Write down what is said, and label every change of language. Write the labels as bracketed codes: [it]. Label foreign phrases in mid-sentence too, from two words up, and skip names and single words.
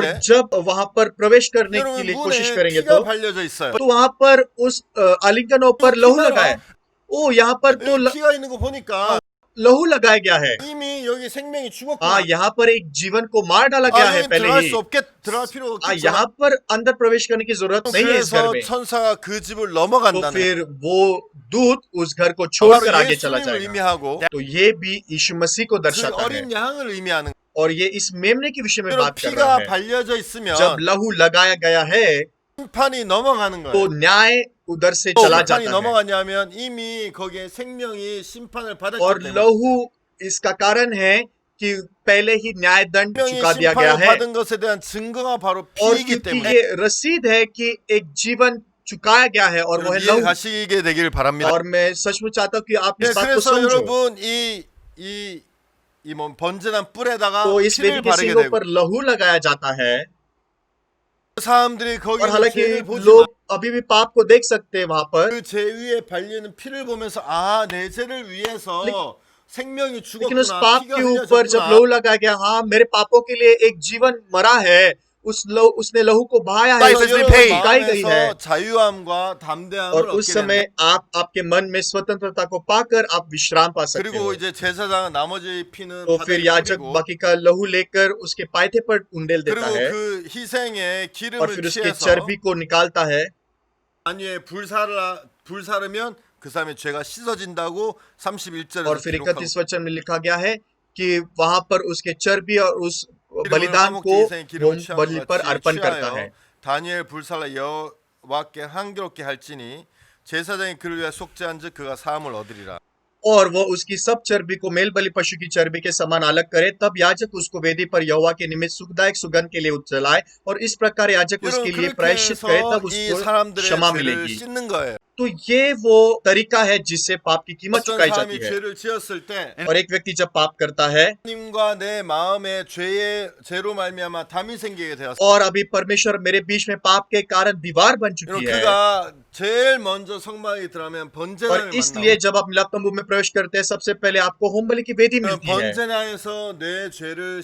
[ko] 하는데 [hi] जब वहां पर प्रवेश करने के [ko] 여러분 [hi] लिए कोशिश [ko] 문에 [hi] करेंगे [ko] 피가 [hi] तो [ko] 발려져 있어요. [hi] वहां पर उस आलिंगनों पर लहू लगाए। ओ, यहाँ पर तो [ko] 여기 피가 있는 거 보니까 [hi] लहू लगाया गया है। [ko] 이미 여기 생명이 죽었구나. [hi] हाँ, यहाँ पर एक जीवन को मार डाला गया है [ko] 여기 [hi] पहले [ko] 들어갈 [hi] ही। [ko] 수 없겠 들어갈 필요 없겠죠. [hi] यहाँ पर अंदर प्रवेश करने की जरूरत नहीं है इस घर [ko] 그래서 [hi] में। [ko] 천사가 그 집을 [hi] तो [ko] 넘어간다는 [hi] फिर वो दूत उस घर को [ko] 바로 [hi] छोड़कर आगे चला [ko] 예수님을 [hi] जाएगा। [ko] 의미하고 [hi] तो ये भी यीशु मसीह को [ko] 그 [hi] दर्शाता है [ko] 어린 양을 의미하는 [hi] और ये इस मेमने के विषय में [ko] 여러분 [hi] बात कर रहा [ko] 피가 [hi] है। [ko] 발려져 있으면 [hi] जब लहू लगाया गया है [ko] 심판이 넘어가는 [hi] तो [ko] 거예요. [hi] न्याय उधर से [ko] 또 [hi] चला [ko] 심판이 [hi] जाता है [ko] 넘어가냐면 이미 거기에 생명이 심판을 받았기 [hi] और [ko] 때문에 [hi] लहू इसका कारण है कि पहले ही न्याय दंड [ko] 생명이 [hi] चुका दिया गया [ko] 심판을 [hi] है [ko] 받은 것에 대한 증거가 바로 [hi] और [ko] 피이기 [hi] क्योंकि [ko] 때문에 [hi] ये रसीद है कि एक जीवन चुकाया गया है और वो है [ko] 여러분 [hi] लहू। [ko] 이해가시게 되길 바랍니다. [hi] और मैं सचमुच चाहता हूँ कि आप [ko] 네, [hi] इस बात को [ko] 그래서 [hi] समझो। [ko] 여러분 이뭐 번제난 뿔에다가 [hi] तो इस [ko] 피를 [hi] वेदी के [ko] 바르게 [hi] सींगों [ko] 되고 [hi] पर लहू लगाया जाता है [ko] 사람들이 거기 [hi] और हालांकि [ko] 죄를 보지만 [hi] लोग अभी भी पाप को देख सकते हैं वहां पर, [ko] 그 죄 위에 발리는 피를 보면서 아 내 죄를 위해서 생명이 [hi] लेकिन उस [ko] 죽었구나 [hi] पाप [ko] 피가 [hi] के ऊपर जब [ko] 흘려졌구나 [hi] लहू लगाया गया, हाँ मेरे पापों के लिए एक जीवन मरा है, उसने लहू को बहाया है, [en] Life has [hi] उसकी [en] been paid. [hi] चुकाई गई है। [ko] 마음에서 자유함과 담대함을 [hi] और उस [ko] 얻게 [hi] समय [ko] 됩니다. [hi] आप आपके मन में स्वतंत्रता को पाकर आप विश्राम पा सकते [ko] 그리고 [hi] हो। [ko] 이제 제사장은 나머지 피는 [hi] तो फिर [ko] 바닥에 [hi] याजक [ko] 뿌리고 [hi] बाकी का लहू लेकर उसके पायथे पर उंडेल देता [ko] 그리고 [hi] है [ko] 그 희생의 [hi] और [ko] 기름을 [hi] फिर उसके [ko] 취해서 [hi] चर्बी को निकालता है [ko] 안위에 불사르면 그 सामने 죄가 씻어진다고 31절에서 [hi] और फिर [ko] 기록하고 [hi] 31 वचन में लिखा गया है कि वहां पर उसके चर्बी और उस बलिदान को होम बलि पर अर्पण करता है। [ko] 다니엘 불살라 여호와께 한교롭게 할지니 제사장이 그를 위하여 속죄한즉 그가 사함을 얻으리라. [hi] और वो उसकी सब चर्बी को मेल बलि पशु की चर्बी के समान अलग करे, तब याजक उसको वेदी पर यहोवा के निमित्त सुखदायक सुगंध के लिए जलाए और इस प्रकार याजक उसके [ko] 여러분 [hi] लिए [ko] 그렇게 [hi] प्रायश्चित करे, [ko] 해서 [hi] तब [ko] 이 [hi] उसको [ko] 사람들의 [hi] क्षमा [ko] 죄를 [hi] मिलेगी। [ko] 씻는 거예요. [hi] तो ये वो तरीका है जिससे पाप की कीमत [ko] 어떤 [hi] चुकाई [ko] 사람이 [hi] जाती है। [ko] 죄를 지었을 때 [hi] और एक व्यक्ति जब पाप करता है [ko] 하나님과 내 마음에 죄로 말미암아 담이 생기게 되었어. [hi] और अभी परमेश्वर मेरे बीच में पाप के कारण दीवार बन चुकी है, [ko] 그가 제일 먼저 성막에 들어가면 번제단을 [hi] और इसलिए [ko] 만나고 [hi] जब आप मिलाप तंबू में प्रवेश करते हैं सबसे पहले आपको होम बलि की वेदी मिलती है [ko] 번제단에서 내 죄를